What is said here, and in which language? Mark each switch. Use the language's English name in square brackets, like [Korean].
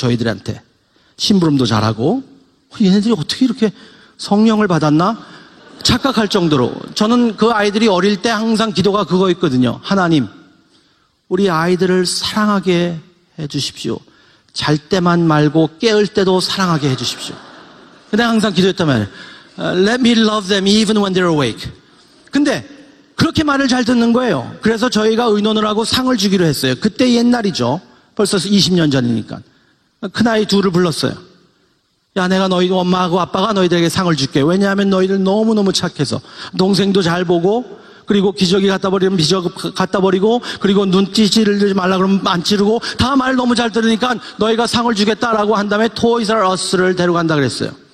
[Korean] 저희들한테 심부름도 잘하고 얘네들이 어떻게 이렇게 성령을 받았나 착각할 정도로 저는 그 아이들이 어릴 때 항상 기도가 그거 있거든요. 하나님 우리 아이들을 사랑하게 해주십시오. 잘 때만 말고 깨울 때도 사랑하게 해주십시오. 그냥 항상 기도했단 말이에요. [English] Let me love them even when they're awake. [Korean] 근데 그렇게 말을 잘 듣는 거예요. 그래서 저희가 의논을 하고 상을 주기로 했어요. 그때 옛날이죠. 벌써 20년 전이니까. 큰아이 둘을 불렀어요. 야, 내가 너희 엄마하고 아빠가 너희들에게 상을 줄게. 왜냐하면 너희들 너무너무 착해서. 동생도 잘 보고, 그리고 기저귀 갖다 버리면 비저귀 갖다 버리고, 그리고 눈 찌르지 말라 그러면 안 찌르고, 다 말 너무 잘 들으니까 너희가 상을 주겠다라고 한 다음에 Toys R Us를 데려간다 그랬어요.